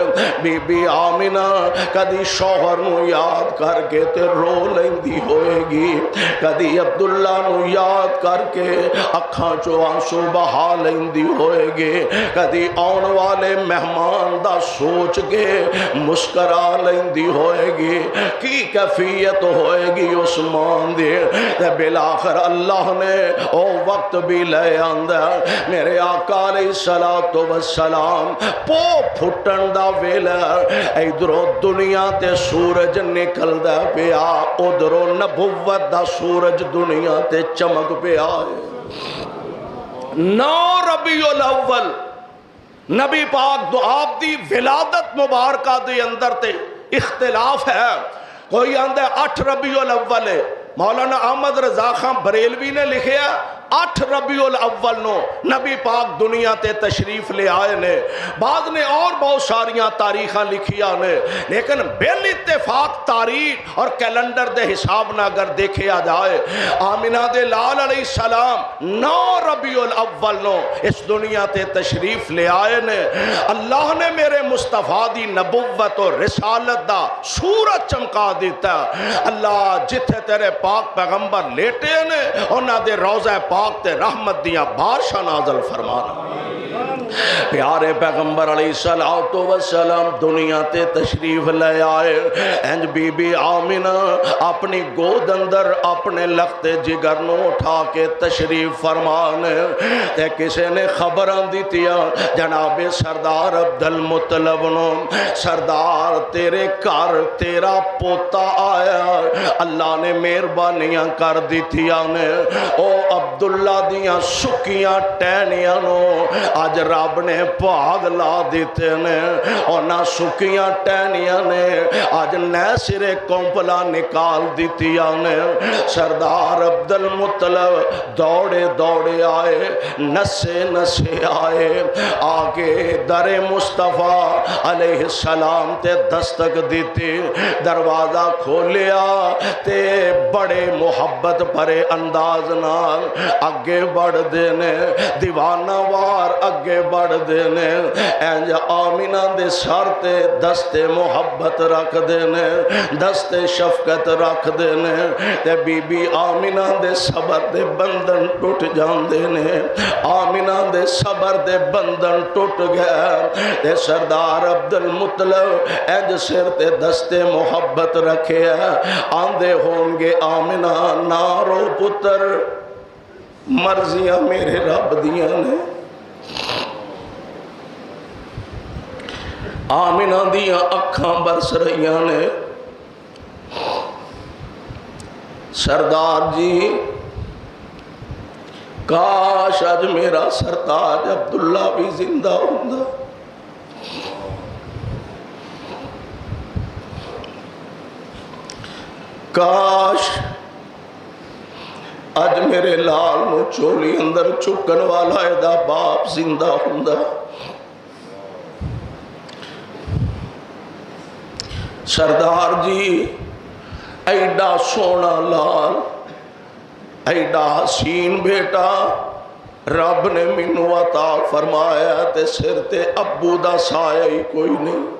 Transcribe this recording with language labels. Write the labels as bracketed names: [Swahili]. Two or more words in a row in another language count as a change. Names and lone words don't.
[Punjabi] بی بی آمنہ کدی شوہر نو یاد کر کے تے رو لیندی ہوئے گی، کدی عبداللہ نو یاد کر کے اکھاں چو آنسو بہا لیندی ہوئے گی، کدی آن والے مہمان دا سوچ کے مسکرا لیندی ہوئے گی۔ کی کیفیت ہوئے گی اس مان دے تے بلاخر اللہ نے او وقت بھی لے آندہ میرے آقا علیہ السلام پو پھٹن دا ویلا ادھروں دنیا تے سورج نکل دا پیا، ادھروں نبوت دا سورج دنیا تے چمک پیا۔ 9 ربیع الاول نبی پاک دو آپ دی ولادت مبارکہ دے اندر تے اختلاف ہے، کوئی آندہ 8 ربیع الاول ہے، مولانا احمد رضا خان بریلوی نے لکھیا 8 ربیع الاول نو نبی پاک دنیا تے تشریف لے آئے نے، بعد نے اور بہت ساریاں تاریخاں لکھیا نے، لیکن بل اتفاق تاریخ اور کیلنڈر دے حساب نہ اگر دیکھیا جائے آمنہ دے لال علیہ السلام 9 ربیع الاول نو اس دنیا تے تشریف لے آئے نے۔ اللہ نے میرے مصطفیٰ دی نبوت اور رسالت دا سورج چمکا دیتا، اللہ جتھے تیرے پاک پیغمبر لیٹے نے انہاں دے روضہ پاک تے رحمت دیاں بارشاں نازل فرمانا۔ پیارے پیغمبر علیہ السلام دنیا تے تشریف لے آئے، انج بی بی آمنہ اپنی گود اندر اپنے لخت جگر نو اٹھا کے تشریف فرمانے تے کسے نے خبراں دیتیا جناب سردار عبدالمطلب نو، سردار تیرے گھر تیرا پوتا آیا، اللہ نے مہربانیاں کر دیتیا نے، او عبداللہ دیاں سکیاں ٹہنیاں نو آج رب نے پاگ لا دیتے نے، اور نہ سکیاں ٹہنیاں نے آج نئے سرے کمپلا نکال دیتیا نے۔ سردار عبدالمطلب دوڑے دوڑے آئے، نسے نسے آئے، آگے در مصطفیٰ علیہ السلام تے دستک دیتی، دروازہ کھولیا تے بڑے محبت بھرے انداز نال اگے بڑھ دینے، دیوانہ وار اگے بڑھ دینے، انج آمنہ دے سر تے دست محبت رکھ دینے، دست شفقت رکھ دینے، تے بی بی آمنہ دے صبر دے بندن ٹوٹ جان دینے، آمنہ دے صبر دے بندن ٹوٹ گیا، تے سردار عبدالمطلب انج سر تے دست محبت رکھے آندے ہوں گے آمنہ نارو پتر مرضیاں میرے رب دیاں نے، آمنہ دیاں اکھاں برس رہیاں نے، سردار جی کاش آج میرا سرتاج عبداللہ بھی زندہ ہوندہ، کاش اج میرے لال نو چولی اندر چکن والا ایدا باپ زندہ ہوندا. سردار جی ایڈا سونا لال، ایڈا حسین بیٹا رب نے مینوں عطا فرمایا تے سر تے ابو دا سایہ ہی کوئی نہیں.